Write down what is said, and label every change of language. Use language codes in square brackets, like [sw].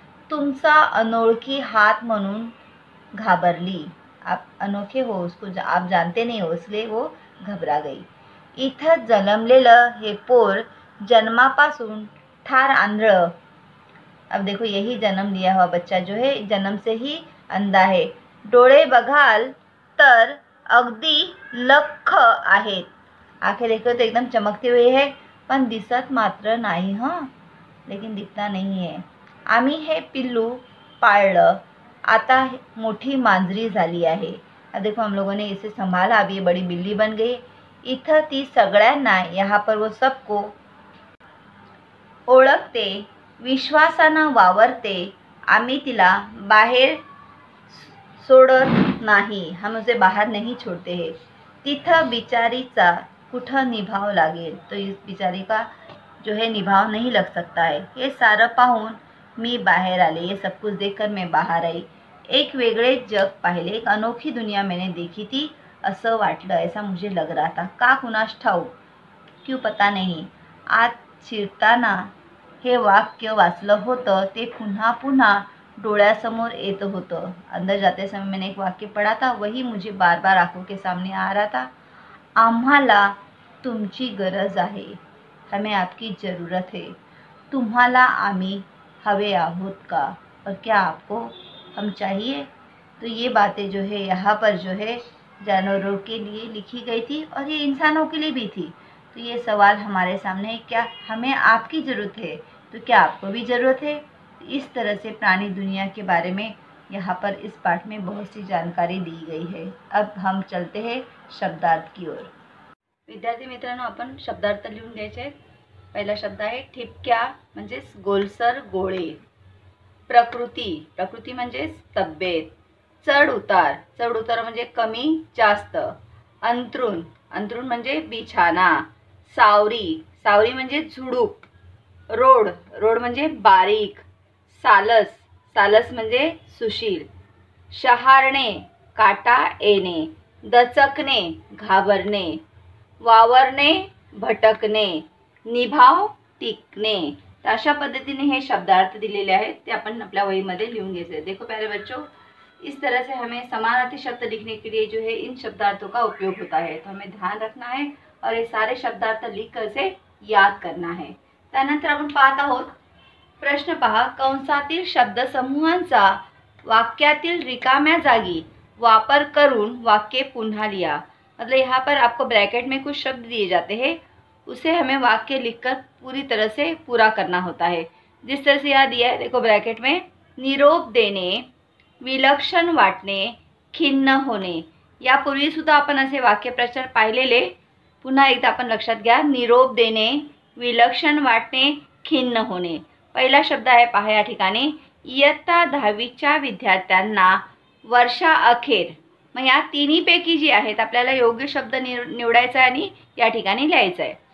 [mr] तुमचा अनोळखी हात म्हणून घाबरली. [hi] आप अनोखे हो, उसको आप जानते नहीं हो, इसलिए वो घबरा गई. [mr] इथं जन्मलेलं हे पोर जन्मापासून ठार आंधळ. [hi] अब देखो यही जन्म लिया हुआ बच्चा जो है जन्म से ही अंधा है. [mr] डोळे बघाल तर अगदी लख आहेत. [hi] आंखें देखो तो एकदम चमकती हुई है, [mr] पण दिसत मात्र नाही. [hi] लेकिन दिखता नहीं है. [mr] आम्ही हे पिल्लू पाळलं, आता मोठी मांजरी झाली आहे. [hi] अब देखो हम लोगों ने इसे संभाला, अब ये बड़ी बिल्ली बन गई. [mr] इथं ती सगळ्यांना, [hi] यहाँ पर वो सबको [mr] ओळखते, विश्वासानं वावरते. आम्ही तिला बाहेर सोडत नाही, [hi] हम उसे बाहर नहीं छोड़ते हैं. [mr] तिथं बिचारीचा कुठं निभाव लागेल, [hi] तो इस बिचारी का जो है निभाव नहीं लग सकता है. [mr] हे सारं पाहून मी बाहेर आले, [hi] ये सब कुछ देखकर मैं बाहर आई. [mr] एक वेगळे जग पाहिले, [hi] एक अनोखी दुनिया मैंने देखी थी, [mr] असं वाटलं, [hi] ऐसा मुझे लग रहा था. [mr] का कुणास ठाऊक, [hi] क्यों पता नहीं. [mr] आज शिरताना हे वाक्य वाचलं होतं, ते पुन्हा पुन्हा डोळ्यासमोर येत होतं. [hi] अंदर जाते समय मैंने एक वाक्य पढ़ा था, वही मुझे बार बार आंखों के सामने आ रहा था. [mr] आम्हाला तुमची गरज आहे, [hi] हमें आपकी ज़रूरत है. [mr] तुम्हाला आम्ही हवे आहोत का, [hi] और क्या आपको हम चाहिए. तो ये बातें जो है यहाँ पर जो है जानवरों के लिए लिखी गई थी, और ये इंसानों के लिए भी थी. तो ये सवाल हमारे सामने है, क्या हमें आपकी ज़रूरत है, तो क्या आपको भी ज़रूरत है. इस तरह से प्राणी दुनिया के बारे में यहाँ पर इस पाठ में बहुत सी जानकारी दी गई है. अब हम चलते हैं शब्दार्थ की ओर. [mr] विद्यार्थी मित्रांनो, आपण शब्दार्थ लिहून घ्यायचे आहेत. पहिला शब्द आहे ठिपक्या, म्हणजेच गोलसर गोळे. प्रकृती, प्रकृती म्हणजेच तब्येत. चढ उतार, चढ उतार म्हणजे कमी जास्त. अंथरूण, अंथरूण म्हणजे बिछाना. सावरी, सावरी म्हणजे झुडूप. रोड, रोड म्हणजे बारीक. सालस, सालस म्हणजे सुशील. शहारणे, काटा येणे. दचकणे, घाबरणे. वावरणे, भटकणे. निभाव, टिकणे. तर अशा पद्धतीने हे शब्दार्थ दिलेले आहेत, ते आपण अपने वहीमध्ये लिहून घ्यायचे. [hi] देखो प्यारे बच्चों, इस तरह से हमें समानार्थी शब्द लिखने के लिए जो है इन शब्दार्थों का उपयोग होता है. तो हमें ध्यान रखना है और ये सारे शब्दार्थ लिखकर से याद करना है. [mr] त्यानंतर आपण पाहत आहोत, प्रश्न पहा, कंसातील शब्दसमूहांचा वाक्यातील रिकाम्या जागी वापर करून वाक्य पुन्हा लिहा. [hi] मतलब यहाँ पर आपको ब्रैकेट में कुछ शब्द दिए जाते हैं, उसे हमें वाक्य लिखकर पूरी तरह से पूरा करना होता है. जिस तरह से यहाँ दिया है, देखो ब्रैकेट में, [mr] निरोप देणे, विलक्षण वाटणे, खिन्न होणे. यापूर्वी सुद्धा आपण असे वाक्यप्रचार पाहिलेले. पुन्हा एकदा आपण लक्षात घ्या. निरोप देणे, विलक्षण वाटणे, खिन्न होणे. पहिला शब्द आहे पहा या ठिकाणी, इयत्ता 10वीच्या विद्यार्थ्यांना वर्षाअखेर. मग या तिन्हीपैकी जी आहेत आपल्याला योग्य शब्द निवडायचा आणि या ठिकाणी लिहायचा आहे.